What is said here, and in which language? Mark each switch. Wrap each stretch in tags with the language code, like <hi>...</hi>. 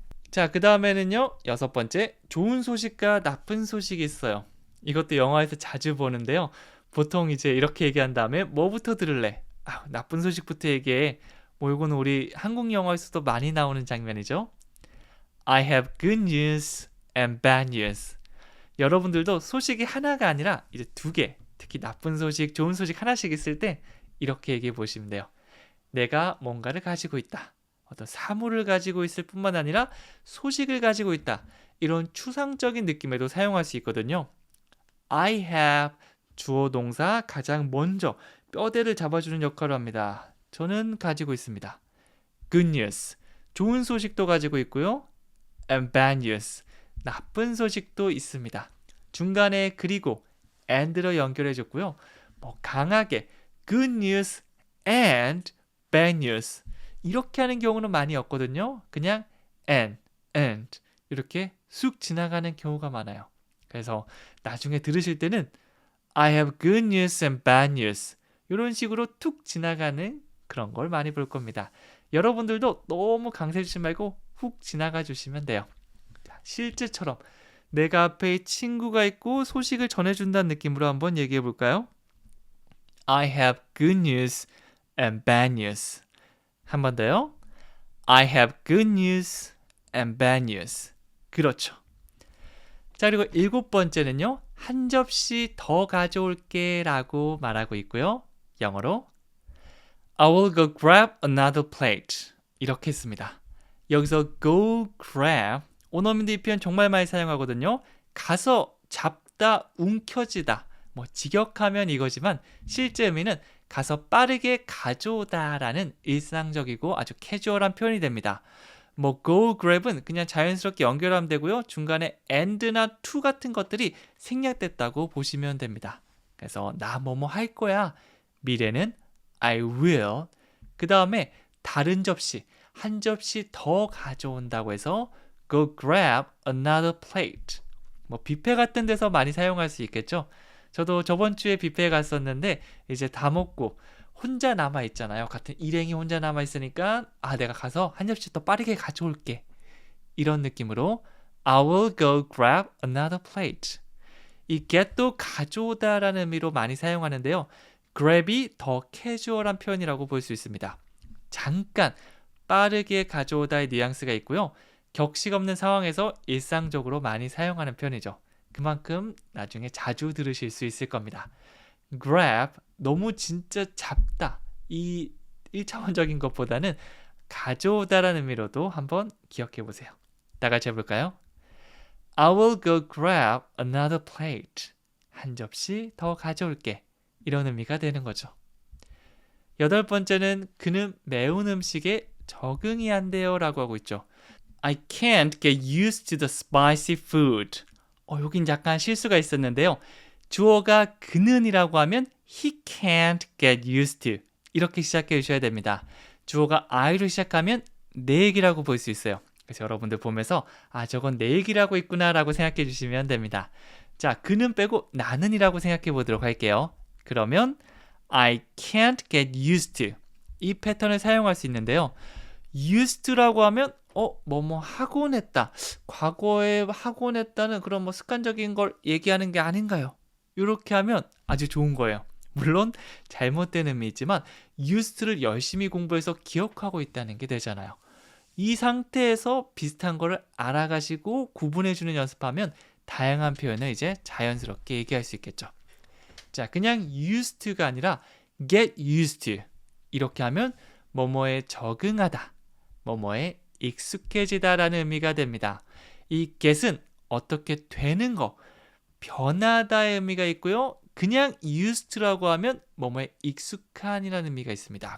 <ko>자, 그 다음에는요. 여섯 번째, 좋은 소식과 나쁜 소식이 있어요. 이것도 영화에서 자주 보는데요. 보통 이제 이렇게 얘기한 다음에 뭐부터 들을래? 나쁜 소식부터 얘기해. 이거는 우리 한국 영화에서도 많이 나오는 장면이죠.</ko> <en>I have good news and bad news.</en> <ko>여러분들도 소식이 하나가 아니라 이제 두 개, 특히 나쁜 소식, 좋은 소식 하나씩 있을 때 이렇게 얘기해 보시면 돼요. 내가 뭔가를 가지고 있다. 어떤 사물을 가지고 있을 뿐만 아니라 소식을 가지고 있다. 이런 추상적인 느낌에도 사용할 수 있거든요.</ko> <en>I have</en> <ko>주어 동사 가장 먼저 뼈대를 잡아주는 역할을 합니다. 저는 가지고 있습니다.</ko> <en>Good news.</en> <ko>좋은 소식도 가지고 있고요.</ko> <en>And bad news.</en> <ko>나쁜 소식도 있습니다. 중간에 그리고 and로 연결해줬고요. 강하게</ko> <en>good news and bad news.</en> <ko>이렇게 하는 경우는 많이 없거든요. 그냥 and 이렇게 쑥 지나가는 경우가 많아요. 그래서 나중에 들으실 때는</ko> <en>I have good news and bad news.</en> <ko>이런 식으로 툭 지나가는 그런 걸 많이 볼 겁니다. 여러분들도 너무 강세 주지 말고 훅 지나가 주시면 돼요. 자, 실제처럼 내가 앞에 친구가 있고 소식을 전해준다는 느낌으로 한번 얘기해 볼까요?</ko> <en>I have good news and bad news.</en> <ko>한 번 더요.</ko> <en>I have good news and bad news.</en> <ko>그렇죠. 자, 그리고 일곱 번째는요. 한 접시 더 가져올게 라고 말하고 있고요. 영어로</ko> <en>I will go grab another plate.</en> <ko>이렇게 했습니다. 여기서 go grab, 원어민들 이 표현 정말 많이 사용하거든요. 가서 잡다, 움켜쥐다, 직역하면 이거지만 실제 의미는 가서 빠르게 가져오다 라는 일상적이고 아주 캐주얼한 표현이 됩니다. 뭐 go grab은 그냥 자연스럽게 연결하면 되고요. 중간에 and나 to 같은 것들이 생략됐다고 보시면 됩니다. 그래서 나 뭐뭐 할 거야. 미래는</ko> <en>I will.</en> <ko>그 다음에 다른 접시, 한 접시 더 가져온다고 해서</ko> <en>go grab another plate.</en> <ko>뭐 뷔페 같은 데서 많이 사용할 수 있겠죠. 저도 저번 주에 뷔페에 갔었는데 이제 다 먹고 혼자 남아 있잖아요. 같은 일행이 혼자 남아 있으니까 내가 가서 한 접시 더 빠르게 가져올게. 이런 느낌으로</ko> <en>I will go grab another plate.</en> <ko>이 get도 가져오다라는 의미로 많이 사용하는데요. grab이 더 캐주얼한 표현이라고 볼 수 있습니다. 잠깐 빠르게 가져오다의 뉘앙스가 있고요. 격식 없는 상황에서 일상적으로 많이 사용하는 표현이죠. 그만큼 나중에 자주 들으실 수 있을 겁니다. grab, 너무 진짜 잡다. 이 1차원적인 것보다는 가져오다라는 의미로도 한번 기억해 보세요. 다 같이 해볼까요?</ko> <en>I will go grab another plate.</en> <ko>한 접시 더 가져올게. 이런 의미가 되는 거죠. 8번째는 그는 매운 음식에 적응이 안 돼요 라고 하고 있죠.</ko> <en>I can't get used to the spicy food.</en> <ko>여긴 약간 실수가 있었는데요. 주어가 그는이라고 하면</ko> <en>he can't get used to.</en> <ko>이렇게 시작해 주셔야 됩니다. 주어가 I로 시작하면 내 얘기라고 볼 수 있어요. 그래서 여러분들 보면서 저건 내 얘기라고 있구나 라고 생각해 주시면 됩니다. 자, 그는 빼고 나는이라고 생각해 보도록 할게요. 그러면</ko> <en>I can't get used to.</en> <ko>이 패턴을 사용할 수 있는데요. used to라고 하면 뭐뭐 하곤 했다. 과거에 하곤 했다는 그런 뭐 습관적인 걸 얘기하는 게 아닌가요? 이렇게 하면 아주 좋은 거예요. 물론 잘못된 의미이지만 used를 열심히 공부해서 기억하고 있다는 게 되잖아요. 이 상태에서 비슷한 거를 알아가시고 구분해주는 연습하면 다양한 표현을 이제 자연스럽게 얘기할 수 있겠죠. 자, 그냥 used to가 아니라 get used to. 이렇게 하면 뭐뭐에 적응하다, 뭐뭐에 익숙해지다라는 의미가 됩니다. 이 get은 어떻게 되는 거, 변하다의 의미가 있고요. 그냥 used to라고 하면 뭐뭐에 익숙한이라는 의미가 있습니다.</ko>